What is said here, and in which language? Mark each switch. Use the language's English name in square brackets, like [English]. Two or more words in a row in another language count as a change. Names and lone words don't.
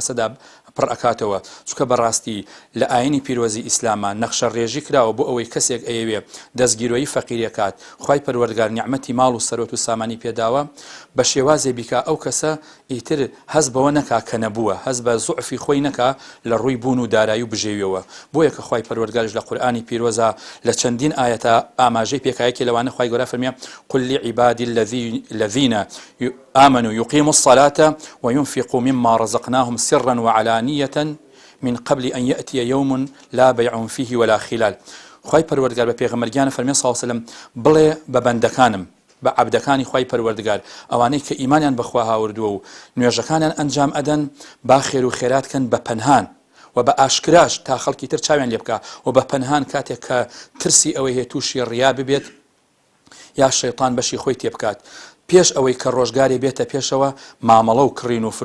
[Central Kurdish] کەسەدا پڕ ئەکاتەوە چونکە بەڕاستی لە ئاینی پیرۆزی ئیسلامان نەخشە ڕێژی کراوە بۆ ئەوەی کەسێک ئەیەوێ دەستگیرۆیی فەقیرەکات خوای پەروەردگار نیعمەتی ماڵ و سەرۆت و سامانی پێداوە بە شێوازێ بیکا ئەو کەسە ئیتر هەز بەوە نەکا کە نەبووە هەز بە زوعفی خۆی نەکا لە ڕووی بوون و دارایی و بژێویەوە بۆیە کە خوای پەروەردگارش لە قورئانی پیرۆزە لە چەندین ئاەتە ئاماژەی پێکایەکی لەوانە خوای گەورە فەرمیێ [Arabic] قل لعبادي الذين آمنوا يقيموا الصلاة وينفقوا مما رزقناهم سرا وعلانية من قبل أن يأتي يوم لا بيع فيه ولا خلال [Central Kurdish] خوای پەروەردگار بە پێغەمبەرگیانە فەرمێ سڵ سەلەم بڵێ بە بەندەکانم بە عەبدەکانی خوای پەروەردگار ئەوانەی کە ئیمانیان بەخوا هاوردووە و نوێژەکانیان ئەنجام ئەدەن با خێر و خێراتکەن بە پەنهان و بە ئاشکراش تا خەڵکی تر چاویان لێ بکە و بە پەنهان کاتێک کە ترسی ئەوەی هەیە تووشی ڕیا ببێت یا شەیطان بەشی خۆی تێ بکات پێش ئەوەی کە ڕۆژگاری بێتە پێشەوە مامەڵە و کڕین و